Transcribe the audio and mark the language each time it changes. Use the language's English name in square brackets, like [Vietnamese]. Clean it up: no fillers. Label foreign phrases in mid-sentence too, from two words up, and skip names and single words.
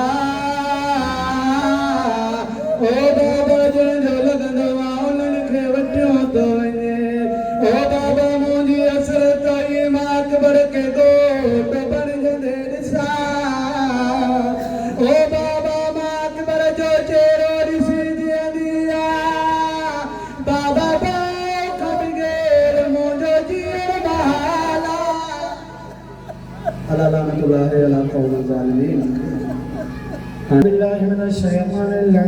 [Sindhi] ओ बाबा जो लगंदो आहे उन्हनि खे वठियो थो वञे ओ बाबा मुंहिंजी असर ताईं मां अकबर खे घोट बणजंदे ॾिसां ओ बाबा मां अकबर जो चेहरो ॾिसी जीअंदी आहियां बाबा बाप बग़ैर मुंहिंजो जीअण बहाल आहे [Arabic] ألا لعنة الله على قوم ظالمين بالله من الشيطان